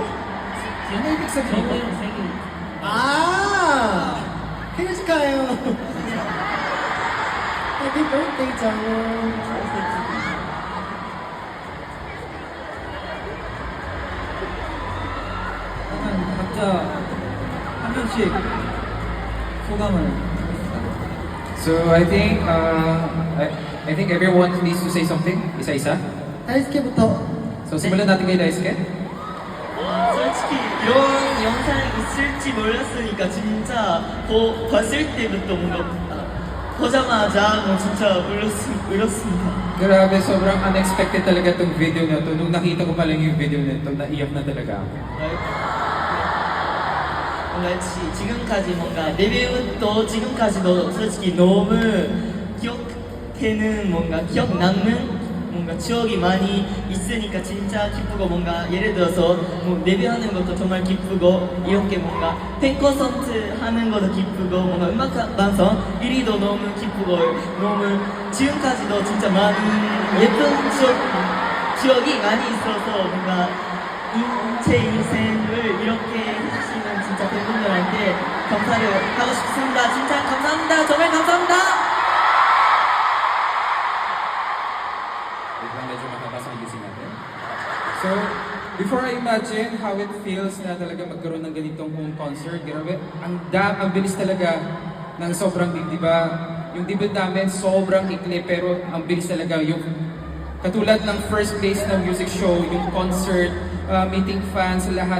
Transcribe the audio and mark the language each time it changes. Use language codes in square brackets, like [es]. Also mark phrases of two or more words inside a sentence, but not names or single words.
[tl] Ano ibig sabihin? [ko] 아! 생일 축하해요. [en] Happy birthday, 정원. [ko] 각자 한 명씩 소감을. [en] So I think I think everyone needs to say something. [tl] Isa-isa. [ko] 다이스케부터. [tl] So simulan natin kay Daisuke. [ko] 솔직히 이런 영상이 있을지 몰랐으니까 진짜 봤을 때부터 뭔가 보자마자 진짜 울었습니다. [tl] Grabe, sobrang unexpected talaga tong video na to. Nung nakita ko pa lang yung video na to, naiyak na talaga ako. [ko] 뭔가 지금까지 뭔가 데뷔부터 지금까지도 솔직히 너무 기억되는 뭔가 기억 남는 뭔가 추억이 많이 있으니까 진짜 기쁘고 뭔가 예를 들어서 뭐 데뷔하는 것도 정말 기쁘고 이렇게 뭔가 팬 콘서트 하는 것도 기쁘고 뭔가 음악 방송 1위도 너무 기쁘고 너무 지금까지도 진짜 많은 예쁜 추억이 많이 있어서 뭔가 제 인생을 이렇게 해주시는 진짜 팬분들한테 감사를 하고 싶습니다. 진짜 감사합니다. 정말 감사합니다. [en] So, before I imagine how it feels [tl] na talaga magkaroon ng ganitong [en] home concert, [tl] grabe, ang bilis talaga ng sobrang big, di ba? Yung debut namin, sobrang ikli, pero ang bilis talaga yung Katulad ng [en] first place [tl] na [en] music show, [tl] yung concert, [en] meeting fans, [tl] lahat.